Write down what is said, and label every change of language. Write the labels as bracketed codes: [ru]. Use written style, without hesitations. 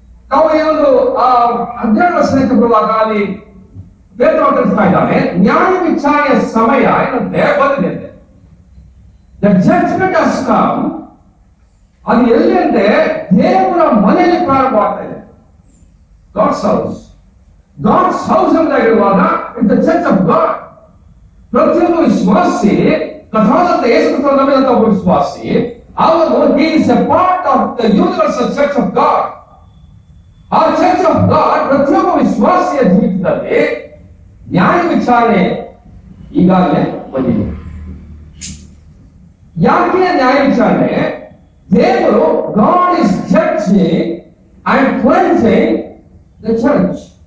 [kn] ನಾವು ಈ ಒಂದು 12ನೇ ವರ್ಷಕ್ಕೆ ಬರುವಾಗ ಅಲ್ಲಿ ಪೇತ್ರ ತಿಳಿಸ್ತಾ ಇದ್ದಾನೆ, ನ್ಯಾಯ ವಿಚಾರಣೆಯ ಸಮಯ ಏನಂತೆ ಬಂದಿದೆ. [en] The judgment has come. [kn] ಅದು ಎಲ್ಲಿ ಅಂದ್ರೆ ದೇವರ ಮನೆಯಲ್ಲಿ ಪ್ರಾರಂಭವಾಗ್ತಾ ಇದೆ. God's house. [en] God's house [kn] ಎಂದಾಗಿರುವಾಗ [en] It's the church of God. [kn] ಪ್ರತಿಯೊಬ್ಬ ವಿಶ್ವಾಸಿ, ಕಥಾದಂತ ಯೇಸು ಕ್ರಿಸ್ತನ ನಂಬಿದಂತ ಒಬ್ಬ ವಿಶ್ವಾಸಿ, ಅವನು [en] he is a part of the universal church of God. [kn] ಆ ಚರ್ಚ್ ಆಫ್ ಗಾಡ್ ಪ್ರತಿಯೊಬ್ಬ ವಿಶ್ವಾಸಿಯ ಜೀವಿತದಲ್ಲಿ ನ್ಯಾಯ ವಿಚಾರಣೆ ಈಗಾಗಲೇ ಬಂದಿದೆ. ಯಾಕೆ ನ್ಯಾಯ ವಿಚಾರಣೆ? [en] ದೇವರು God is judging and cleansing the church.